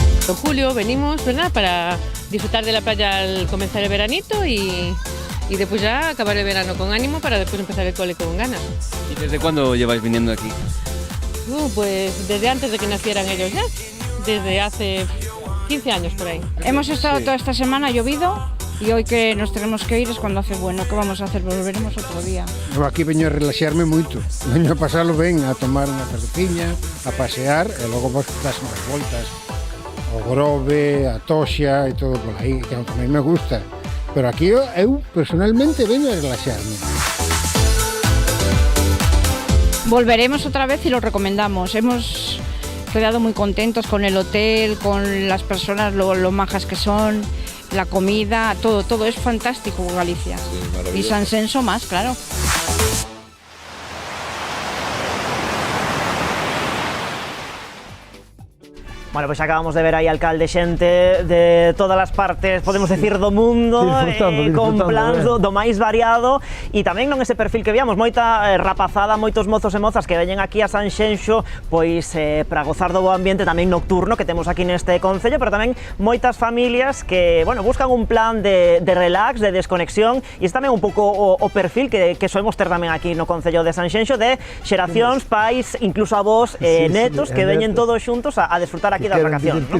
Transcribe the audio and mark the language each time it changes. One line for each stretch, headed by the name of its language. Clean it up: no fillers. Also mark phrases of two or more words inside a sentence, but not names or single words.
Spanish: agosto, julio venimos, ¿verdad? Para disfrutar de la playa al comenzar el veranito y después ya acabar el verano con ánimo para después empezar el cole con ganas. ¿Y desde cuándo lleváis viniendo aquí? Pues desde antes de que nacieran ellos ya, desde hace 15 años por ahí. Hemos estado toda esta semana, ha llovido, y hoy que nos tenemos que ir es cuando hace bueno. ¿Qué vamos a hacer? Volveremos otro día.
Galician: Eu aquí veño a relaxarme moito. Veño a pasalo ben, a tomar unha cerveciña, a pasear, e logo vos das unhas voltas ao Grove, a Toxa e todo por aí,
Spanish: que aunque a mí me gusta.
Galician: Pero aquí eu personalmente veño a relaxarme.
Spanish: Volveremos otra vez y lo recomendamos. Hemos quedado muy contentos con el hotel, con las personas, lo majas que son, la comida, todo es fantástico Galicia. Sí, y Sanxenxo más, claro.
Galician: Bueno, pois acabamos de ver aí alcalde xente de todas as partes, podemos decir, do mundo, con plans do máis variado, e tamén non ese perfil que víamos, moita rapazada, moitos mozos e mozas que veñen aquí a Sanxenxo, pois para gozar do bo ambiente tamén nocturno que temos aquí neste concello, pero tamén moitas familias que, bueno, buscan un plan de relax, de desconexión, e este tamén un pouco o perfil que soemos ter tamén aquí no concello de Sanxenxo, de xeracións, pais, incluso avós, netos, que veñen todos xuntos a desfrutar aquí das vacacións, non?